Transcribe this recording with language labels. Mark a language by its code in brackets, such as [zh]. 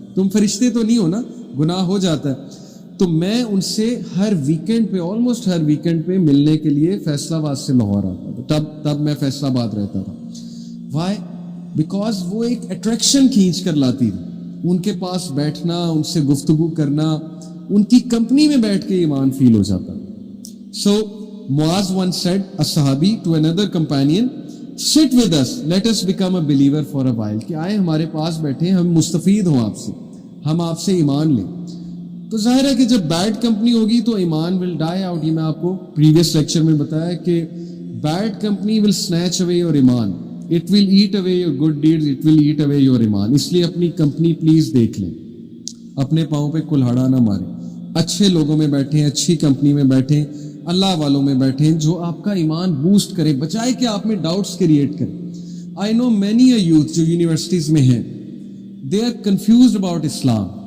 [ur] تم فرشتے تو نہیں ہو نا, گناہ ہو جاتا ہے. تو میں ان سے ہر ویکنڈ پہ, آلموسٹ ہر ویکنڈ پہ ملنے کے لیے فیصل آباد سے لاہور آتا تھا. تب میں فیصل آباد رہتا تھا. [en] Why? Because [ur] وہ ایک اٹریکشن کھینچ کر لاتی تھی. ان کے پاس بیٹھنا, ان سے گفتگو کرنا, ان کی کمپنی میں بیٹھ کے ایمان فیل ہو جاتا. [en] So Muaz once said, a sahabi to another companion, sit with us, let us become a believer for a while. [ur] کہ آئے ہمارے پاس بیٹھیں, ہم مستفید ہوں آپ سے, ہم آپ سے ایمان لیں. تو ظاہر ہے کہ جب بیڈ کمپنی ہوگی تو ایمان [en] Will die out. [ur] یہ میں آپ کو پریویس لیکچر میں بتایا کہ [en] Bad company will snatch away your ایمان, it will eat away your good deeds, it will eat away your ایمان. [ur] اس لیے اپنی کمپنی پلیز دیکھ لیں, اپنے پاؤں پہ کلہاڑا نہ ماریں, اچھے لوگوں میں بیٹھیں, اچھی کمپنی میں بیٹھیں, اللہ والوں میں بیٹھیں جو آپ کا ایمان بوسٹ کرے, بچائے کہ آپ میں ڈاؤٹس کریٹ کریں. [en] I know many a youth [ur] جو یونیورسٹیز میں ہیں, [en] They are confused about Islam.